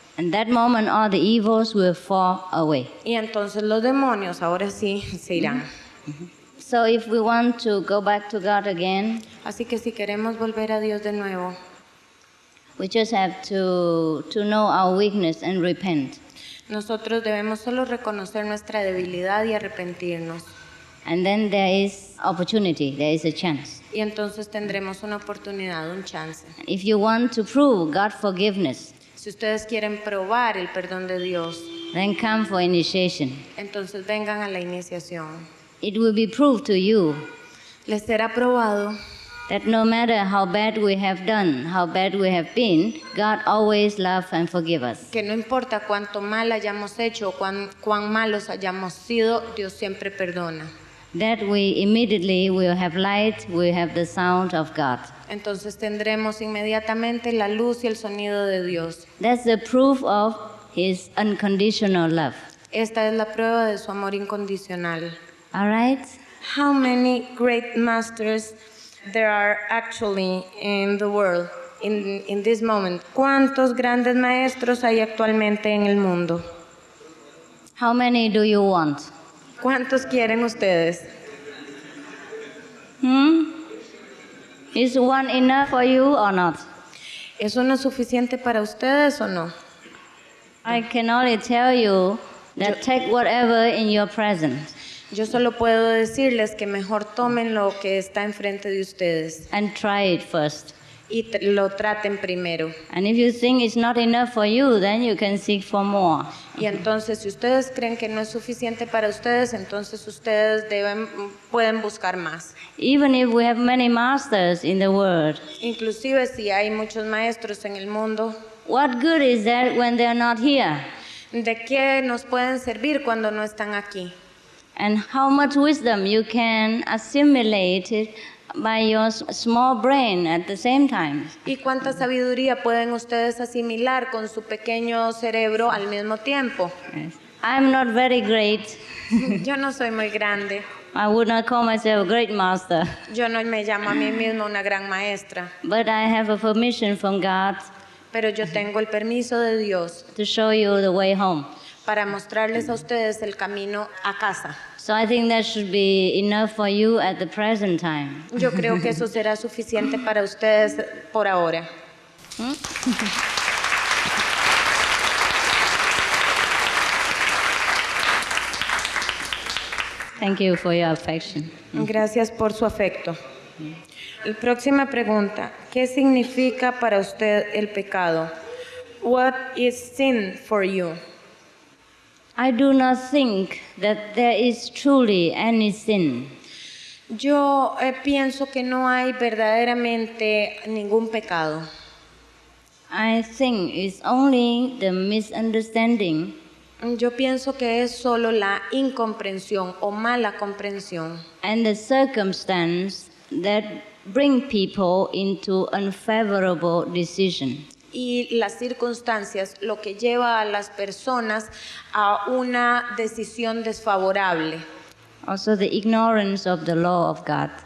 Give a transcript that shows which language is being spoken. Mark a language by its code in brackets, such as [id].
[en] and that moment all the evils will fall away. [es] Y entonces los demonios ahora sí se irán. [en] So if we want to go back to God again, [es] Así que si queremos volver a Dios de nuevo, [en] we just have to know our weakness and repent. [es] nosotros debemos solo reconocer nuestra debilidad y arrepentirnos. [en] And then there is opportunity, there is a chance. [es] Y entonces tendremos una oportunidad, un chance. [en] If you want to prove God's forgiveness, [es] Si ustedes quieren probar el perdón de Dios, [en] then come for initiation. [es] entonces vengan a la iniciación. [en] It will be proved to you [es] Les será probado [en] that no matter how bad we have done, how bad we have been, God always loves and forgives us. [es] que no importa cuánto mal hayamos hecho o cuán malos hayamos sido, Dios siempre perdona. [en] That we immediately will have light, we have the sound of God. [es] Entonces tendremos inmediatamente la luz y el sonido de Dios. [en] That's the proof of His unconditional love. [es] Esta es la prueba de su amor incondicional. [en] All right? How many great masters there are actually in the world in this moment? [es] ¿Cuántos grandes maestros hay actualmente en el mundo? [en] How many do you want? [es] ¿Cuántos quieren ustedes? [en] Is one enough for you or not? [es] ¿Es uno suficiente para ustedes o no? [en] I can only tell you that take whatever in your present [es] Yo solo puedo decirles que mejor tomen lo que está enfrente de ustedes [en] and try it first. [es] y lo traten primero. [en] And if you think it's not enough for you, then you can seek for more. [es] Y entonces, si ustedes creen que no es suficiente para ustedes, entonces ustedes pueden buscar más. [en] Even if we have many masters in the world, [es] Inclusive si hay muchos maestros en el mundo, [en] what good is that when they're not here? [es] ¿de qué nos pueden servir cuando no están aquí? [en] And how much wisdom you can assimilate it by your small brain at the same time. [es] ¿Y cuánta sabiduría pueden ustedes asimilar con su pequeño cerebro al mismo tiempo? [en] Yes. I'm not very great. [es] Yo no soy muy grande. [en] I would not call myself a great master. [es] Yo no me llamo a mí misma una gran maestra. [en] But I have a permission from God [es] Pero yo tengo el permiso de Dios [en] to show you the way home. [es] para mostrarles a ustedes el camino a casa. [en] So I think that should be enough for you at the present time. [es] Yo creo que eso será suficiente para ustedes por ahora. [en] Thank you for your affection. [es] Gracias por su afecto. La próxima pregunta. ¿Qué significa para usted el pecado? [en] What is sin for you? I do not think that there is truly any sin. [es] Yo pienso que no hay verdaderamente ningún pecado. [en] I think it's only the misunderstanding [es] Yo pienso que es solo la incomprensión o mala comprensión [en] and the circumstance that bring people into unfavorable decision. [es] y las circunstancias lo que lleva a las personas a una decisión desfavorable. [en] Also the ignorance of the law of God.